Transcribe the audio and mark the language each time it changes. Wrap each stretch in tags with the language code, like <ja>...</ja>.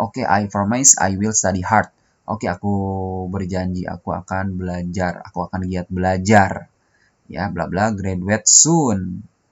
<en>Oke, I promise I will study hard.</en> <id>Oke, aku berjanji aku akan belajar, aku akan giat belajar.</id> <en>Ya, bla bla, graduate soon.</en>